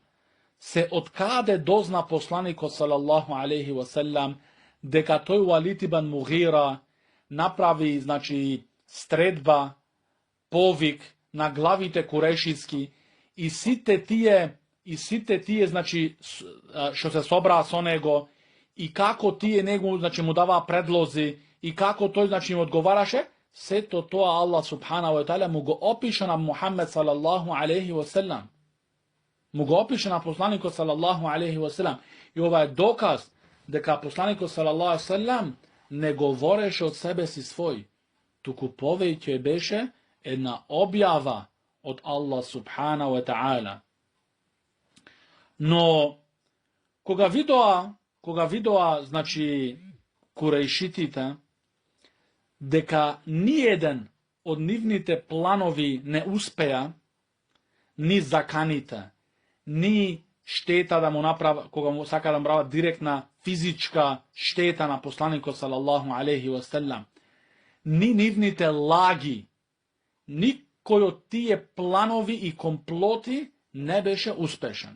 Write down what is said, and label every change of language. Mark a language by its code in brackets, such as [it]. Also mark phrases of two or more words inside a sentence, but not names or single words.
[mk] Се откаде дозна посланикот [ar] صلى الله عليه وسلم [mk] дека тој Валид ибн Мугира направи, значи, стредба, повик на главите курешиски и сите тие, значи, што се собраа со него, и како тие него, значи, му даваа предлози, и како тој, значи, им одговараше, сето тоа Аллах [ar] سبحانه وتعالى [mk] му го опиша на Мухаммед [ar] صلى الله عليه وسلم. [mk] Му го опиша на посланикот [ar] صلى الله عليه وسلم. [mk] И ова е доказ дека посланикот [ar] صلى الله عليه وسلم [mk] не говореше од себе си свој, туку повеќе беше една објава од Аллах [ar] سبحانه وتعالى. [mk] Но кога видоа, значи, курејшитите, дека ниеден од нивните планови не успеа, ни заканите, ни штета да му направа, кога му сака да му направа директна физичка штета на посланикот [ar] صلى الله عليه وسلم, [mk] ни нивните лаги, никој од тие планови и комплоти не беше успешен.